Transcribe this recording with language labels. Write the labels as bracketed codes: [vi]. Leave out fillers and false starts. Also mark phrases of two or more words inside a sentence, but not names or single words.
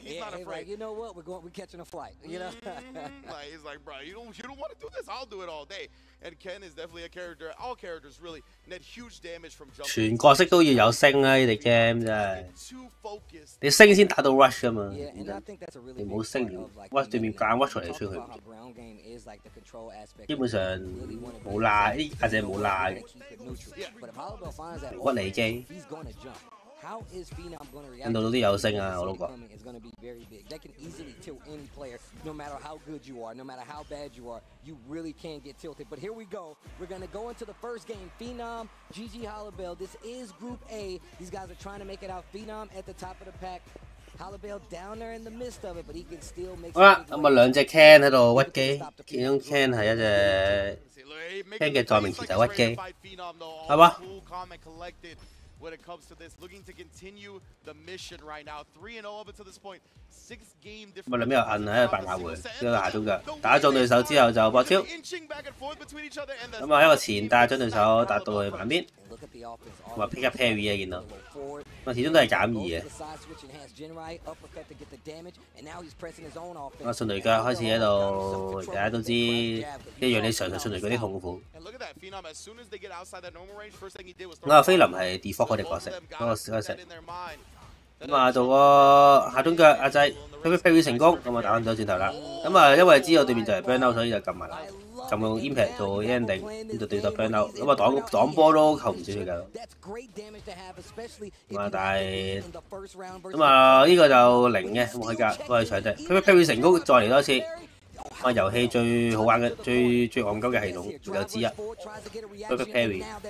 [en] He's not afraid. Like, you know what? We're catching a flight. You know, like, he's like, bro, you don't want to do this. I'll do it all day. And Ken is definitely a character. All characters really net huge damage from jumping. [yue] 全角色都要有升啊！呢隻 game 真係，你升先打到 rush 㗎嘛。你冇升，rush 對面夾 rush 出嚟出去，基本上冇拉，呢阿姐冇拉嘅，骨離機。印度都啲有升啊，我都覺。 [en] That can easily tilt any player, no matter how good you are, no matter how bad you are, you really can get tilted. But here we go. We're going to go into the first game. Phenom, GG Hollowbell. This is Group A. These guys are trying to make it out. Phenom at the top of the pack. Hollowbell down there in the midst of it, but he can still make. [yue] 好啦，咁啊兩隻 Ken 喺度屈機，其中 Ken 係一隻 Ken 嘅代名詞就屈機，係嘛 [en] ？When it comes to this, looking to continue the mission right now. 3-0 up until this point. 6 game difference. [yue] 咁啊兩邊又摁喺度扮下回，呢個下中腳打中對手之後就搏超，咁啊一個前帶將對手打到去板邊，咁啊 [en] pick up parry [yue] 啊見到，咁啊始終都係減2嘅。咁啊順雷腳開始喺度，大家都知一樣你上順雷腳啲痛苦。咁啊菲林係 default 嗰隻角色，嗰個角色。咁啊做個下中腳阿仔 parry 成功，咁啊打翻咗轉頭啦。咁啊因為知道對面就係 [en] burn out， [yue] 所以就撳埋啦，撳用 impact 做 ending， 咁就對手 [en] burn out， [yue] 咁啊擋波都扣唔少佢㗎。咁啊但係咁啊呢個就0嘅，冇去㗎，我係搶啫。parry 成功，再嚟多次。啊！遊戲最好玩嘅、最戇鳩嘅系統有之一 ， [en] Perfect Parry。